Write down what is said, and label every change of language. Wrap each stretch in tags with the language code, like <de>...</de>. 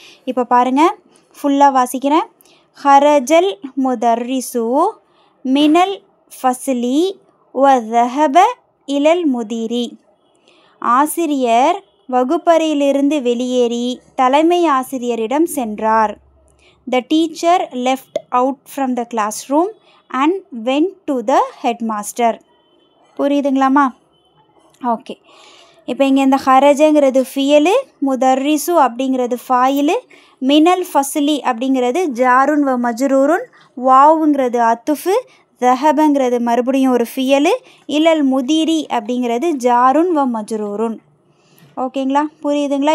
<ta>இப்போ பாருங்கள், ஃபுல்லாக வாசிக்கிறேன்.</ta> <ar>ஹரஜல் முதர்ரிசு மினல் ஃபஸ்லி வ ரஹப இலல் முதிரி.</ar> <ta>ஆசிரியர் வகுப்பறையிலிருந்து வெளியேறி தலைமை ஆசிரியரிடம் சென்றார்.</ta> <en>The teacher left out from the classroom and went to the headmaster.</en> <ta>புரியுதுங்களாம்மா? Okay. இப்போ இங்கே இந்த ஹரஜங்கிறது ஃபியலு, முதர்ரிசு அப்படிங்கிறது ஃபாயிலு, மினல் ஃபஸ்லி அப்படிங்கிறது ஜாருன் வ மஜ்ரூருன், வாவுங்கிறது அத்துஃபு, ரஹபங்கிறது மறுபடியும் ஒரு ஃபியலு, இலல் முதிரி அப்படிங்கிறது ஜாருன் வ மஜ்ரூருன். ஓகேங்களா? புரியுதுங்களா?</ta>